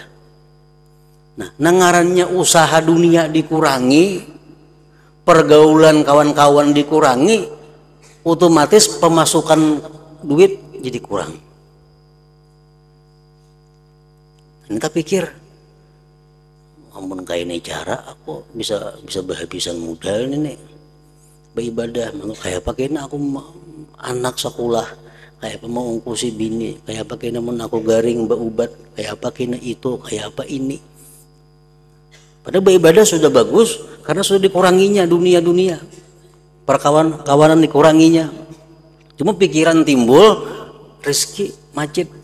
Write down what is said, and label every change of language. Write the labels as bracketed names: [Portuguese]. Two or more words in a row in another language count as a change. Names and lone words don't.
[Banjar] Nah, nangarannya usaha dunia dikurangi, pergaulan kawan-kawan dikurangi, otomatis pemasukan duit jadi kurang. Kita pikir, ampun kayak ini cara aku bisa berhabisan modal ini beribadah, kayak pakai ini aku anak sekolah, kayak apa mau ungkusi bini, kayak apa kena mun aku garing berubat, kayak apa kena itu, kayak apa ini. [Indonesian] Padahal beribadah sudah bagus karena sudah dikuranginya dunia-dunia, perkawan-kawanan dikuranginya. Cuma pikiran timbul, rezeki macet.